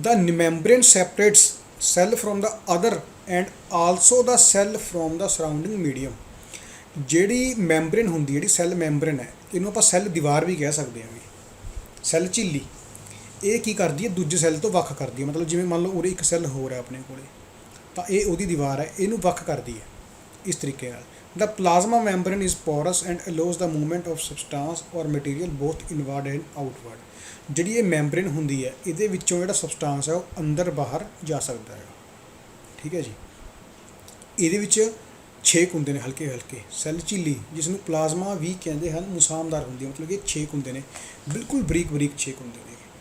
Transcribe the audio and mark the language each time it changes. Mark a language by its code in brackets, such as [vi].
[en] The membrane separates cell from the other and also the cell from the surrounding medium. [pa] ਜਿਹੜੀ membrane ਹੁੰਦੀ, ਜਿਹੜੀ cell membrane ਹੈ, ਇਹਨੂੰ ਆਪਾਂ ਸੈੱਲ ਦੀਵਾਰ ਵੀ ਕਹਿ ਸਕਦੇ ਹਾਂ, ਵੀ ਸੈੱਲ ਝਿੱਲੀ। ਇਹ ਕੀ ਕਰਦੀ ਹੈ, ਦੂਜੇ ਸੈੱਲ ਤੋਂ ਵੱਖ ਕਰਦੀ ਹੈ। ਮਤਲਬ ਜਿਵੇਂ ਮੰਨ ਲਓ ਉਰੇ ਇੱਕ ਸੈੱਲ ਹੋਰ ਹੈ ਆਪਣੇ ਕੋਲੇ, ਤਾਂ ਇਹ ਉਹਦੀ ਦੀਵਾਰ ਹੈ, ਇਹਨੂੰ ਵੱਖ ਕਰਦੀ ਹੈ ਇਸ ਤਰੀਕੇ ਨਾਲ। [en] The plasma membrane is porous and allows the movement of substance or material both inward and outward। [pa] ਜਿਹੜੀ ਇਹ ਮੈਂਬਰੇਨ ਹੁੰਦੀ ਹੈ, ਇਹਦੇ ਵਿੱਚੋਂ ਜਿਹੜਾ ਸਬਸਟਾਂਸ ਹੈ ਉਹ ਅੰਦਰ ਬਾਹਰ ਜਾ ਸਕਦਾ ਹੈ, ਠੀਕ ਹੈ ਜੀ। ਇਹਦੇ ਵਿੱਚ ਛੇਕ ਹੁੰਦੇ ਨੇ ਹਲਕੇ ਹਲਕੇ, ਸੈੱਲ ਝਿੱਲੀ ਜਿਸ ਨੂੰ ਪਲਾਜ਼ਮਾ ਵੀ ਕਹਿੰਦੇ ਹਨ, ਮੁਸਾਮਦਾਰ ਹੁੰਦੀ ਹੈ, ਮਤਲਬ ਕਿ ਛੇਕ ਹੁੰਦੇ ਨੇ, ਬਿਲਕੁਲ ਬਰੀਕ ਬਰੀਕ ਛੇਕ ਹੁੰਦੇ ਨੇ।